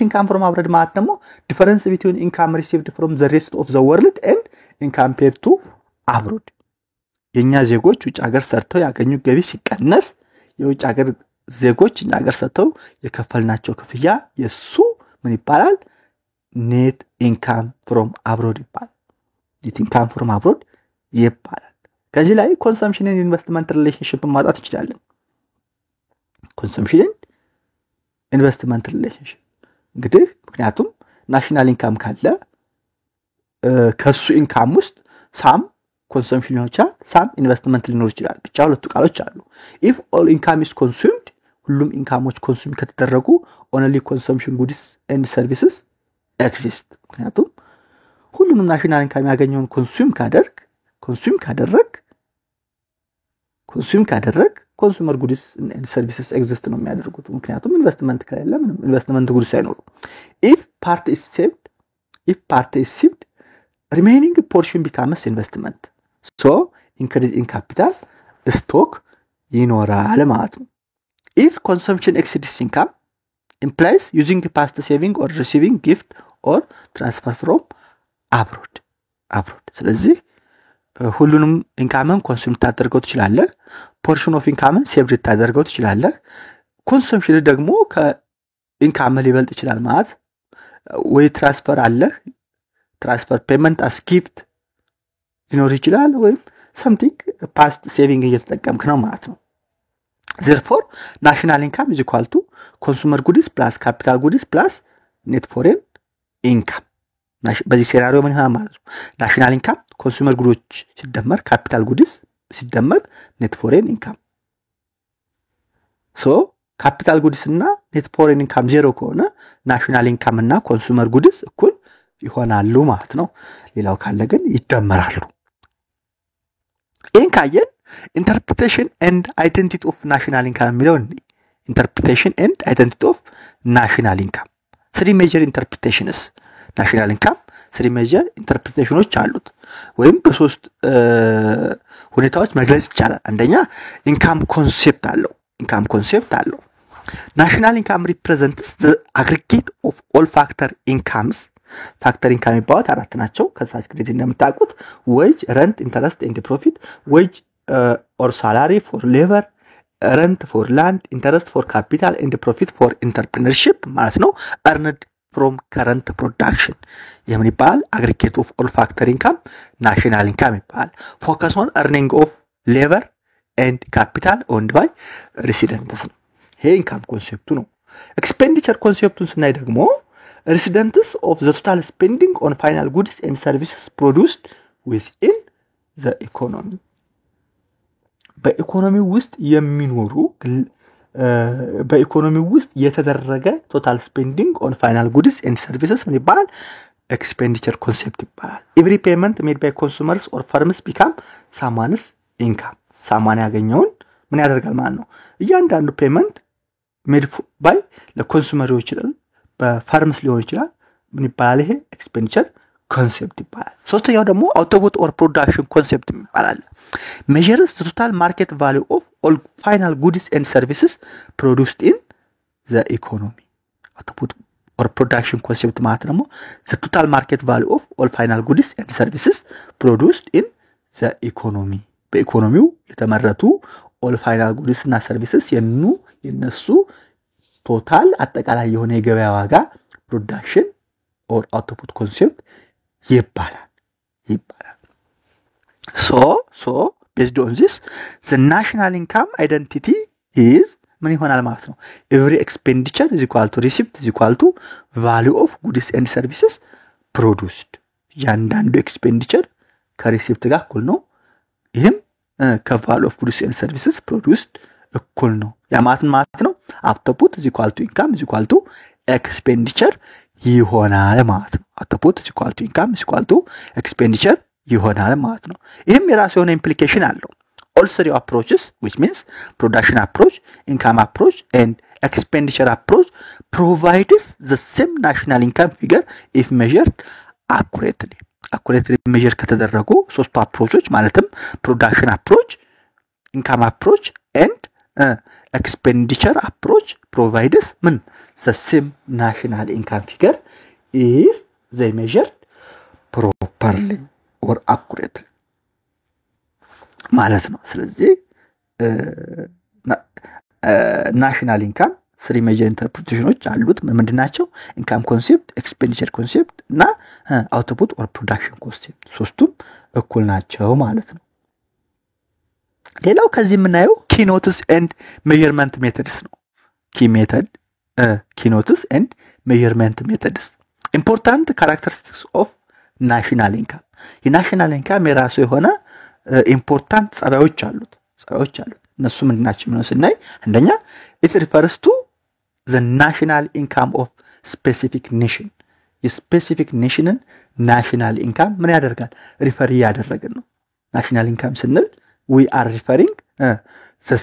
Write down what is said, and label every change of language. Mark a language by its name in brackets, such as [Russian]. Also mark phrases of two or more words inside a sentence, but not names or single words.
[English] income from abroad [Amharic] ማለት ደግሞ [English] difference between income received from the rest of the world and income paid to abroad [Amharic] የኛ ዜጎች ውጭ ሀገር ሰርተው ያገኙ ገቢ ሲቀነስ የውጭ ሀገር ዜጎች እኛ ሀገር ሰርተው የከፈልናቸው ክፍያ የሱ ምን ይባላል [English] net income from abroad [Amharic] ይባላል [English] net income from abroad [Amharic] ይባላል ከዚህ ላይ [English] consumption and investment relationship [Amharic] ማጣት እንችላለን [English] consumption and investment relationship [Amharic] እንግዲህ ምክንያቱም [English] national income [Amharic] ካለ ከሱ ኢንካም ውስጥ ሳም ኮንሰምፕሽን ሊሆን ይችላል ሳም ኢንቨስትመንት ሊኖር ይችላል ብቻ ሁለቱ ቃሎች አሉ [English] if all income is consumed [Amharic] ሁሉም ኢንካሞች ኮንሱም ከተደረጉ [English] only consumption goods and services exist [Amharic] ምክንያቱም ሁሉንም [English] national income [Amharic] ያገኘውን ኮንሱም ካደረግ [English] consumer goods and services exist [Amharic] ነው የሚያደርጉት ምክንያቱም ኢንቨስትመንት ከሌለ ምንም [English] investment goods [Amharic] አይኖሩ [English] if part is saved remaining portion becomes investment so increase in capital stock [Amharic] ይኖራል ማለት ነው [English] if consumption exceeds income implies using the past saving or receiving gift or transfer from abroad [Amharic] ስለዚህ ሁሉንም ኢንካምን ኮንሱም ታደርገው ትችላለህ [English] portion of income saved [Amharic] ታደርገው ትችላለህ consumption ደግሞ ከኢንካም ሊበልጥ ይችላል ማለት ወይ ትራንስፈር አለ [English] transfer payment as gift [Amharic] ሊኖር ይችላል ወይ [English] something past saving [Amharic] እየተጠቀምክ ነው ማለት ነው [English] therefore national income is equal to consumer goods plus capital goods plus net foreign income [Amharic] በዚህ ሴናሪዮ ምን ይሆናል ማለት ነው [English] national income consumer goods [Amharic] ሲደመር [English] capital goods [Amharic] ሲደመር [English] net foreign income so capital goods [Amharic] እና [English] net foreign income zero [Amharic] ከሆነ [English] national income [Amharic] እና [English] consumer goods [Amharic] እኩል ይሆናሉ ማለት ነው ሌላው ካለ ግን ይደመራሉ [English] income interpretation and identity of national income [Amharic] የሚለውን [English] interpretation and identity of national income three major interpretations national income three major interpretations [Amharic] አሉት ወይም በሶስት ሁኔታዎች መግለጽ ይቻላል አንደኛ ኢንካም ኮንሴፕት አለው [English] national income represents the aggregate of all factor incomes factor income [Amharic] የሚባሉት አራት ናቸው ከዛች ክሬዲት እንደምታውቁት [English] wage rent interest and profit wage or salary for labor rent for land interest for capital and profit for entrepreneurship [Amharic] ማለት ነው [English] earned from current production [Amharic] የምን ይባላል [English] aggregate of all factor income national income [Amharic] ይባላል [English] focus on earning of labor and capital owned by residents [Amharic] ይሄ ኢንካም ኮንሴፕቱ ነው [English] expenditure [Amharic] ኮንሴፕቱን ስናይ ደግሞ [English] residents of the total spending on final goods and services produced within the economy [Amharic] በኢኮኖሚ ውስጥ የሚኖሩ በኢኮኖሚ ውስጥ የተደረገ [English] total spending on final goods and services [Amharic] ምን ይባላል [English] expenditure concept [Amharic] ይባላል። [English] every payment made by consumers or firms become someone's income [Amharic] ሳማን ያገኘውን ምን ያደርጋል ማለት ነው እያንዳንዱ ፔመንት [English] made by [Amharic] ለኮንሱመሮች ይችላል በፋርምስ ሊሆን ይችላል ምን ይባላል ይሄ [English] expenditure concept [Amharic] ይባላል። ሶስተኛው ደግሞ [English] output or production concept [Amharic] ይባላል። [English] measures the total market value of all final goods and services produced in the economy. output or production concept [Amharic] ማለት ደግሞ [English] the total market value of all final goods and services produced in the economy. [Amharic] በኢኮኖሚው የተመረቱ [English] all final goods እና services [Amharic] የነሱ ቶታል አጠቃላይ የሆነ የገበያ ዋጋ [English] production or output concept [Amharic] ይባላል። [English] So based on this the national income identity is [Amharic] ምን ይሆናል ማለት ነው [English] every expenditure is equal to receipt is equal to value of goods and services produced [Amharic] ያንዳንዱ [English] expenditure [Amharic] ከሪሲፕት ጋር እኩል ነው ይሄም [English] ከvalue of goods and services produced [Amharic] እኩል ነው ያ ማለት ነው [English] output is equal to income is equal to expenditure [Amharic] ይሆናል ማለት ነው [English] output is equal to income is equal to expenditure [Amharic] ይሆናል ማለት ነው ይሄም የራሱ የሆነ [English] implication [Amharic] አለው [English] all three approaches which means production approach income approach and expenditure approach provides the same national income figure if measured accurately measure [Amharic] ከተደረጉ ሶስቱ አፕሮቾች ማለትም [English] production approach income approach and expenditure approach provides the same national income figure if they measured properly or accurately [Amharic] ማለት ነው ስለዚህ [English] national income three major interpretations [Amharic] አሉት ምንድናቸው [English] income concept expenditure concept እና output or production concept [Amharic] ሶስቱም እኩል ናቸው ማለት ነው ሌላው ከዚህ የምናየው [English] keynotes and measurement methods ነው keynotes and measurement methods important characteristics of national income [Amharic] የናሽናል ኢንካም የራሱ የሆነ ኢምፖርታንት ጸባዮች አሉት እነሱ ምንድናቸው ነው ስናይ አንደኛ [English] it refers to the national income of specific nation [Amharic] የስፔሲፊክ ኔሽንን ናሽናል ኢንካም ምን ያደርጋል ሪፈር ያደረገን ነው ናሽናል ኢንካም ስንል [English] we are referring the